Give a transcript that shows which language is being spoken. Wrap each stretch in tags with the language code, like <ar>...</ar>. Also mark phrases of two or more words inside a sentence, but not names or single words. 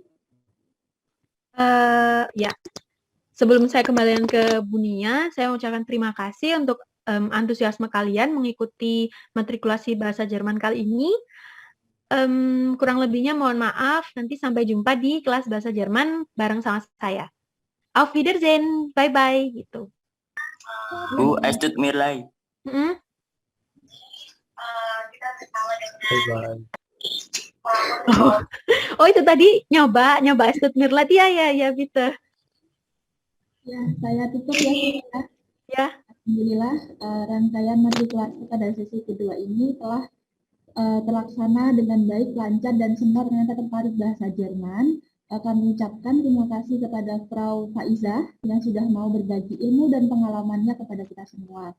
<id>Ya, sebelum saya kembalikan ke Bunia, saya mengucapkan terima kasih untuk antusiasme kalian mengikuti matrikulasi bahasa Jerman kali ini. Kurang lebihnya mohon maaf, nanti sampai jumpa di kelas bahasa Jerman bareng sama saya.</id> <de>Auf Wiedersehen,</de> <id>bye-bye, gitu. Bu,</id> <de>es tut mir leid.</de> <id>Oh, itu tadi nyoba</id> <de>es tut mir leid,</de> <id>ya, Peter. Ya, saya tutup ya. Ya. Alhamdulillah, rangkaian matrikulasi pada sesi kedua ini telah terlaksana dengan baik, lancar, dan semua ternyata tertarik bahasa Jerman. Kami ucapkan terima kasih kepada Frau Faizah yang sudah mau berbagi ilmu dan pengalamannya kepada kita semua.</id>